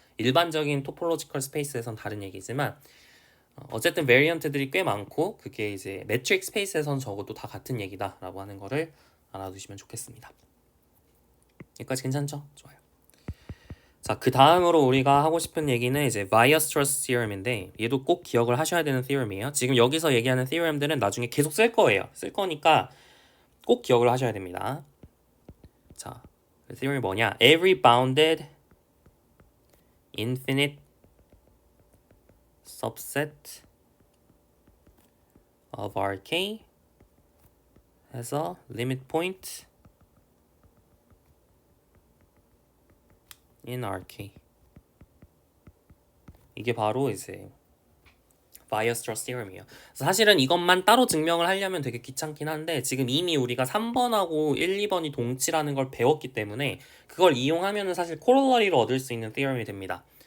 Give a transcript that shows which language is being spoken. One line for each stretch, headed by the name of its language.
Korean: 일반적인 토폴로지컬 스페이스에선 다른 얘기지만 어쨌든 베리언트들이 꽤 많고 그게 이제 매트릭 스페이스에선 적어도 다 같은 얘기다라고 하는 거를 알아두시면 좋겠습니다. 여기까지 괜찮죠? 좋아요. 자, 그 다음으로 우리가 하고 싶은 얘기는 이제 바이어스-트러스트 theorem인데 얘도 꼭 기억을 하셔야 되는 theorem이에요. 지금 여기서 얘기하는 theorem들은 나중에 계속 쓸 거예요. 쓸 거니까 꼭 기억을 하셔야 됩니다. 자, 그 theorem이 뭐냐?
English: Every bounded infinite subset of RK has a limit point in RK.
Korean: 이게 바로 이제 바이어스 theorem이에요. 사실은 이것만 따로 증명을 하려면 되게 귀찮긴 한데 지금 이미 우리가 3번하고 1, 2번이 동치라는 걸 배웠기 때문에 그걸 이용하면은 사실 코롤러리를 얻을 수 있는 theorem이 됩니다.